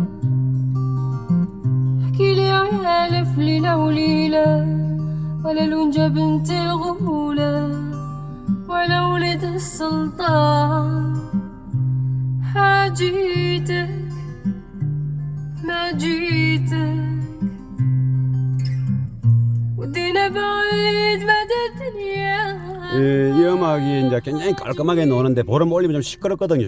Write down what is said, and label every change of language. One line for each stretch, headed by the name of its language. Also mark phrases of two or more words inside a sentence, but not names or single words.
Arabic: احكيلي على ألف ليلة وليلة ولا لونجة بنت الغولة ولا ولد السلطان حاجيتك ما جيتك ودينا بعيد مدى الدنيا.
Korean: 이 음악이 이제 굉장히 깔끔하게 노는데 볼음 올리면 좀 시끄럽거든요.